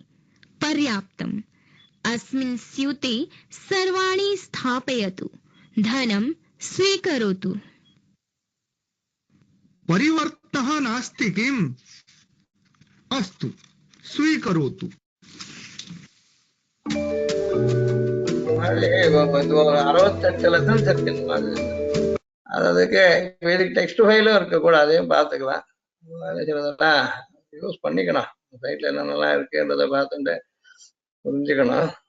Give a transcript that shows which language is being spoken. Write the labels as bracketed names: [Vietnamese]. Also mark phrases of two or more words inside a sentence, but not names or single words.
[Sanskrit] पर्याप्तम्। अस्मिन् स्यूते सर्वाणि स्थापयतु। धनं स्वीकरोतु। परिवर्तः नास्ति किम्? अस्तु, स्वीकरोतु। [Tamil] இது ஒரு 68 லெசன்ஸ் இருக்கு இந்த மாதிரி. அதுக்கு [English] Vedic text file [Tamil] இருக்கக்கூடாது, அதையும் பார்த்துக்கலாம். சிலதெல்லாம் யூஸ் பண்ணிக்கணும், சைட்ல என்னென்னலாம் இருக்குன்றதை பார்த்துட்டு புரிஞ்சுக்கணும்.